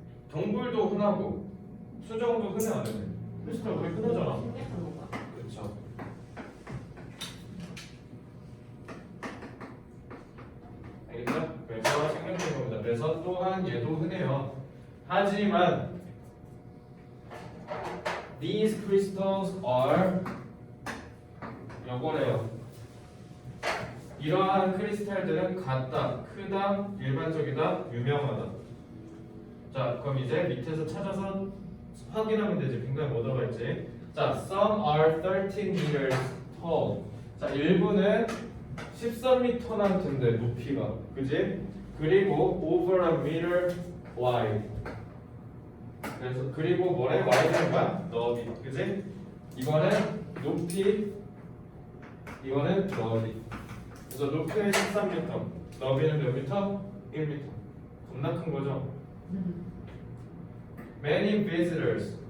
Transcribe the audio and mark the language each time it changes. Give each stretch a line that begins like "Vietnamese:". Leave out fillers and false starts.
Korean: 동굴도 흔하고 수정도 흔해 안 해? 크리스탈 우리 흔하잖아. 신기한 건가? 그렇죠. 알겠죠? 그래서 생각해 봅니다. 그래서 또한 사용하는 예도 흔해요. 하지만
English: these crystals are
Korean: 요거래요. 이러한 크리스탈들은 같다, 크다, 일반적이다, 유명하다. 자, 그럼 이제 밑에서 찾아서 확인하면 되지. 빈칸에 뭐 들어가 있지? 자,
English: some are 13 meters tall.
Korean: 자, 일부는 13m나 된대, 높이가. 그지?
English: 그리고 over a meter wide.
Korean: 그래서 그리고 뭐래? wide는 뭐야? 너비. 그지? 이거는 높이, 이거는 너비. 그래서 높이는 13m, 너비는 몇 미터? 1m. 겁나 큰 거죠?
English: Many visitors.